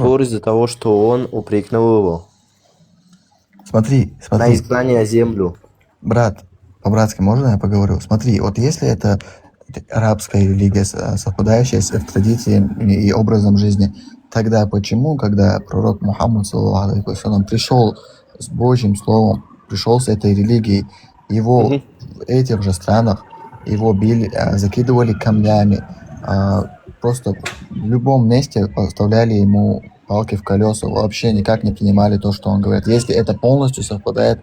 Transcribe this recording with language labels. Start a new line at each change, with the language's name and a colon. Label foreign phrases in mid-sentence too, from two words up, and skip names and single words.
Russian: спор из-за того, что он упрекнул его Смотри, на изгнание землю. брат, по-братски можно я поговорю? Смотри, вот если это арабская религия, совпадающая с их традициями и образом жизни, тогда почему, когда пророк Мухаммад,
Arabic: صلى الله عليه وسلم,
Russian: пришел с Божьим словом, пришел с этой религией, его Мгм. в этих же странах его били, закидывали камнями, просто в любом месте поставляли ему палки в колеса, вообще никак не принимали то, что он говорит, если это полностью совпадает